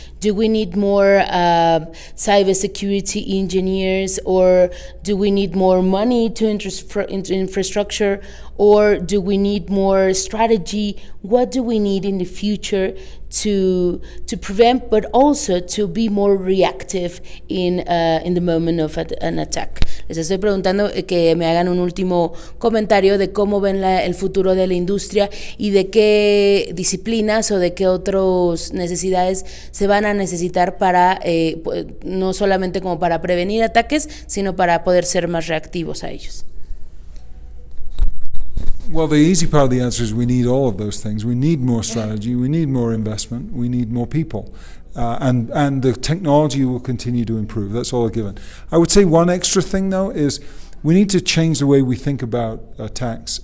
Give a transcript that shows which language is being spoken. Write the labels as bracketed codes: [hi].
[en] Do we need more cybersecurity engineers, or do we need more money to into infrastructure, or do we need more strategy? What do we need in the future to prevent, but also to be more reactive in the moment of an attack? [es] Les estoy preguntando que me hagan un último comentario de cómo ven el futuro de la industria y de qué disciplinas o de qué otras necesidades se van a necesitar para, no solamente como para prevenir ataques, sino para poder ser más reactivos a ellos. [en] Well, the easy part of the answer is we need all of those things. We need more strategy, we need more investment, we need more people. And the technology will continue to improve. That's all a given. I would say one extra thing, though, is we need to change the way we think about attacks.